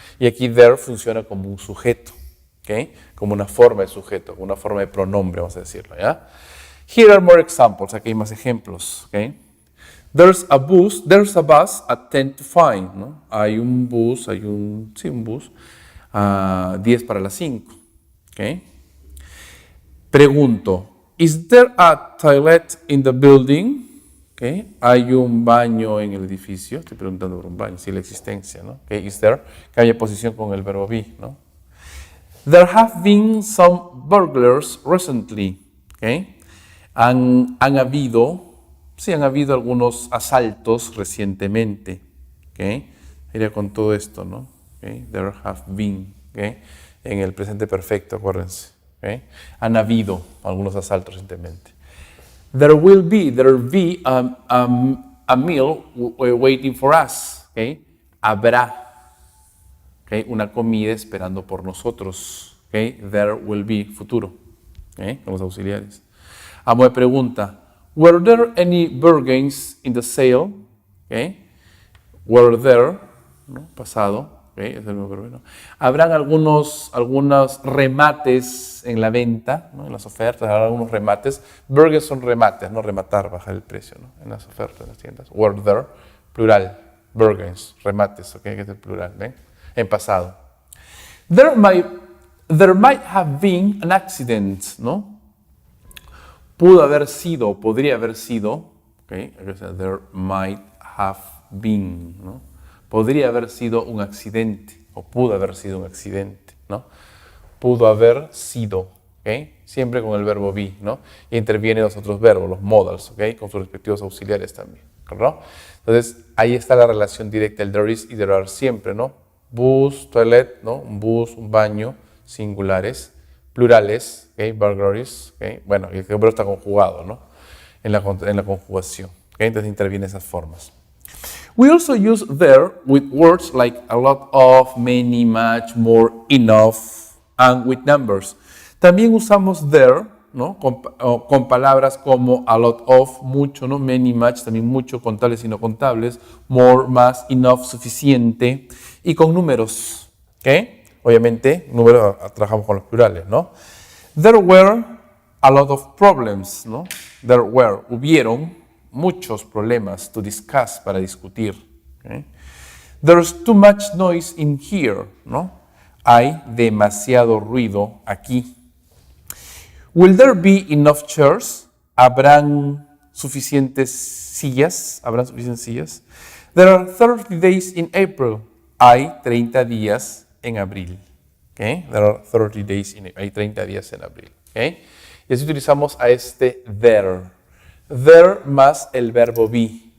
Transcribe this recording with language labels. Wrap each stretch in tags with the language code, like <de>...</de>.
<es>Y aquí there funciona como un sujeto. ¿Okay? Como una forma de sujeto, como una forma de pronombre, vamos a decirlo, ¿ya?</es> <en>Here are more examples.</en> <es>Aquí hay más ejemplos.</es> <en>¿Okay? There's a bus at 10 to 5. ¿No?</en> <es>Hay un bus, un bus a 10 para las 5. ¿Okay? Pregunto,</es> <en>is there a toilet in the building? ¿Okay?</en> <es>¿Hay un baño en el edificio? Estoy preguntando por un baño, sí, la existencia, ¿no? ¿Okay?</es> <en>Is there,</en> <es>cambia posición con el verbo be, ¿no?</es> <en>There have been some burglars recently. ¿Okay?</en> <es>Han habido algunos asaltos recientemente. ¿Okay? Iría con todo esto, ¿no? ¿Okay?</es> <en>There have been.</en> <es>¿Okay? En el presente perfecto, acuérdense. ¿Okay? Han habido algunos asaltos recientemente.</es> <en>There will be a meal waiting for us.</en> <es>¿Okay? Habrá, ¿okay? Una comida esperando por nosotros. ¿Okay?</es> <en>There will be,</en> <es>futuro. ¿Okay? Con los auxiliares. Amo de pregunta.</es> <en>Were there any bargains in the sale?</en> <es>¿Okay?</es> <en>Were there,</en> <es>¿no? Pasado. ¿Okay? Es el mismo verbo, ¿no? Habrán algunos remates en la venta, ¿no? En las ofertas, habrá algunos remates. Bargains son remates, no rematar, bajar el precio, ¿no? En las ofertas, en las tiendas.</es> <en>Were there,</en> <es>plural. Bargains, remates, ¿ok? Que es el plural, ¿ven? En pasado.</es> <en>There might have been an accident, ¿no?</en> <es>Pudo haber sido, podría haber sido, ¿ok?</es> <en>There might have been,</en> <es>¿no? Podría haber sido un accidente, o pudo haber sido un accidente, ¿no? Pudo haber sido, ¿ok? Siempre con el verbo be, ¿no? Y intervienen los otros verbos, los modals, ¿ok? Con sus respectivos auxiliares también, ¿no? Entonces, ahí está la relación directa, el there is y there are siempre, ¿no? Bus, toilet, ¿no? Un bus, un baño, singulares, plurales, ¿ok? Burglaries, ¿ok? Bueno, el verbo está conjugado, ¿no? En la conjugación, ¿ok? Entonces intervienen esas formas.</es> <en>We also use there with words like a lot of, many, much, more, enough, and with numbers.</en> <es>También usamos there, ¿no? Con palabras como a lot of, mucho, ¿no? Many, much, también mucho, contables y no contables, more, más, enough, suficiente, y con números. ¿Okay? Obviamente, números trabajamos con los plurales, ¿no?</es> <en>There were a lot of problems, ¿no? There were,</en> <es>hubieron muchos problemas</es> <en>to discuss,</en> <es>para discutir.</es> <en>¿Okay? There's too much noise in here, ¿no?</en> <es>Hay demasiado ruido aquí.</es> <en>Will there be enough chairs?</en> <es>¿Habrán suficientes sillas? ¿Habrán suficientes sillas?</es> <en>There are 30 days in April.</en> <es>Hay 30 días en abril. ¿Okay?</es> <en>There are 30 days</en> <es>hay 30 días en abril. ¿Okay? Y así utilizamos a este there. There más el verbo be.</es>